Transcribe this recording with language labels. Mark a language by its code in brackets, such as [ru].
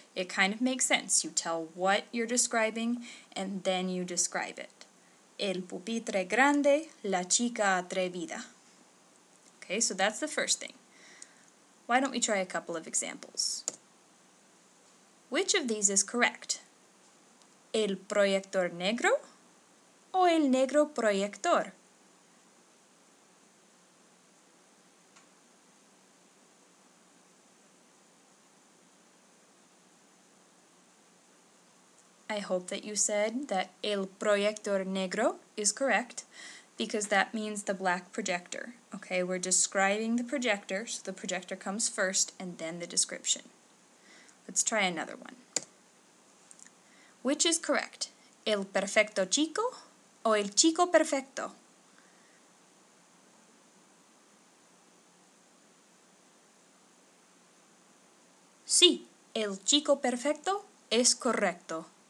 [en] It kind of makes sense. You tell what you're describing and then you describe it. [es] El pupitre grande, la chica atrevida. [en] Okay, so that's the first thing. Why don't we try a couple of examples? Which of these is correct? [es] El proyector negro o el negro proyector? [en] I hope that you said that [es] el proyector negro [en] is correct because that means the black projector. Okay, we're describing the projector, so the projector comes first and then the description. Let's try another one. Which is correct? [es] El perfecto chico o el chico perfecto? Sí, el chico perfecto es correcto.